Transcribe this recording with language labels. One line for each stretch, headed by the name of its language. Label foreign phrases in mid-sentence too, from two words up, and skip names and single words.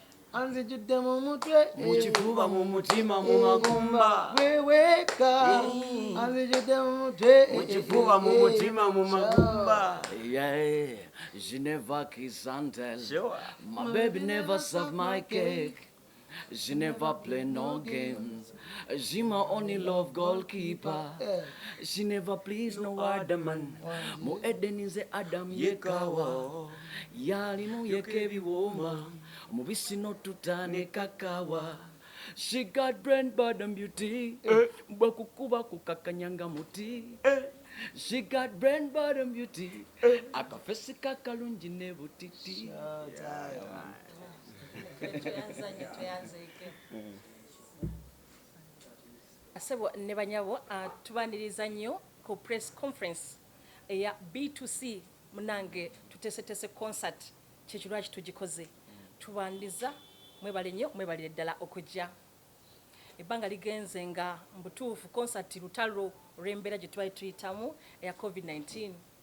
Ganda: anzijudde mu mutwe mu kifuba mu mutima mu magumba weweeka anzijudde mu mutwe mu kifuba mu mutima mu magumba.
English: Yeah, she never kiss and tell. Sure. My baby never serve my cake. She never play no games. She my only love goalkeeper. She never please no other man.
Ganda: Mu edenize Adam yekawa. Yali mu yekebi woma. Mu bisino tutane kakawa.
English: She got brain bottom beauty.
Ganda: Bakukuba kukakanyanga muti.
English: She got brain bottom beauty.
Ganda: Akafesi kakalungi ne butiti. Asebo ne banyabo tubaniriza nnyo ku
English: press conference
Ganda: eya B2C munange tutese concert kyekirwaki tugikoze tubandiza mwebale nnyo mwebalire ddala okujja ebbanga ligenze nga mbutuufu concert lutalo lw'embeera gye twali tuyitamu eya COVID-19